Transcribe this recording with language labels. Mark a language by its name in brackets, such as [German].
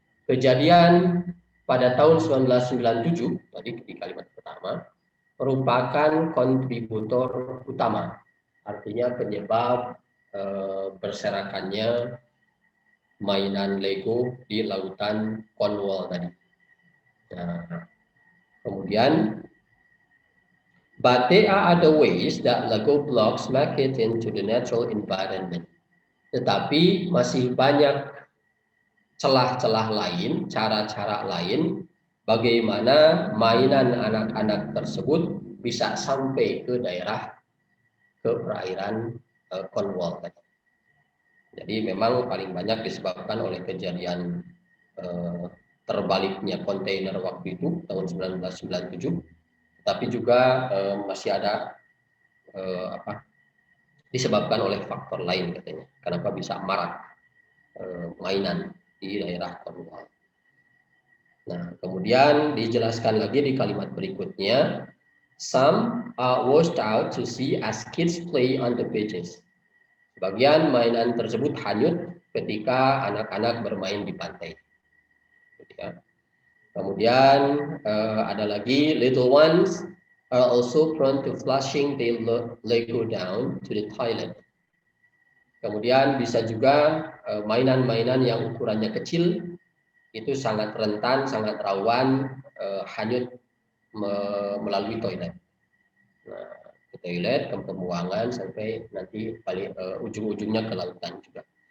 [Indonesian] Kejadian pada tahun 1997 tadi di kalimat pertama merupakan kontributor utama, artinya penyebab berserakannya mainan Lego di lautan Cornwall tadi. Nah, kemudian, [English] but there are other ways that Lego blocks make it into the natural environment. [Indonesian] Tetapi masih banyak celah-celah lain, cara-cara lain, bagaimana mainan anak-anak tersebut bisa sampai ke daerah, ke perairan Cornwall. Jadi memang paling banyak disebabkan oleh kejadian terbaliknya kontainer waktu itu tahun 1997, tapi juga masih ada disebabkan oleh faktor lain katanya. Kenapa bisa marak mainan di daerah Cornwall. Nah, kemudian dijelaskan lagi di kalimat berikutnya, [English] some are washed out to sea as kids play on the beaches. [Indonesian] Sebagian mainan tersebut hanyut ketika anak-anak bermain di pantai. Kemudian ada lagi, [English] little ones are also prone to flushing their Lego down to the toilet. [Indonesian] Kemudian bisa juga mainan-mainan yang ukurannya kecil itu sangat rentan, sangat rawan hanyut melalui toilet. Nah, ke toilet, ke pembuangan sampai nanti paling ujung-ujungnya ke lautan juga.